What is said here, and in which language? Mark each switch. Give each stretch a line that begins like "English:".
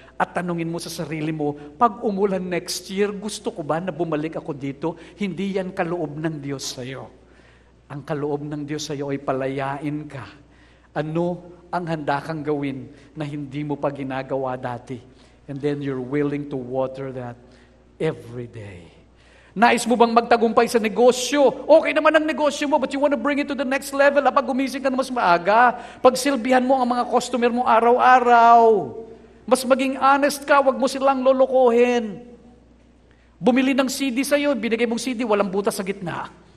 Filipino: At tanungin mo sa sarili mo, pag umulan next year, gusto ko ba na bumalik ako dito? Hindi yan kaloob ng Diyos sa'yo. Ang kaloob ng Diyos sa'yo ay palayain ka. Ano ang handa kang gawin na hindi mo pa ginagawa dati?
English: And then you're willing to water that every day.
Filipino: Nais mo bang magtagumpay sa negosyo? Okay naman ang negosyo mo,
English: but you want to bring it to the next level.
Filipino: Pag gumising ka na mas maaga, pagsilbihan mo ang mga customer mo araw-araw. Mas maging honest ka, wag mo silang lolokohin. Bumili ng CD sa'yo, binigay mong CD, walang butas sa gitna.